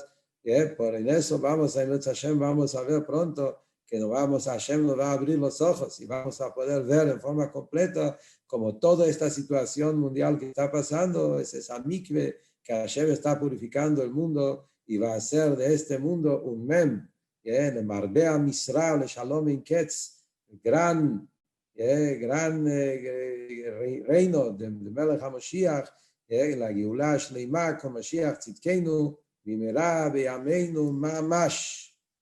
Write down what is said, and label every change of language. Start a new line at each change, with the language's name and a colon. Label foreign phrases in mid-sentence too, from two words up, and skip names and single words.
Spanish: Por en eso vamos a Hashem, vamos a ver pronto que Hashem nos va a abrir los ojos y vamos a poder ver en forma completa como toda esta situación mundial que está pasando es esa mikve que Hashem está purificando el mundo y va a hacer de este mundo un mem,
Hebrew: למרבה המשרה ולשלום אין קץ,
Spanish: gran reino de
Hebrew: מלך המשיח, la גאולה שלמה con משיח צדקנו, במהרה בימינו ממש.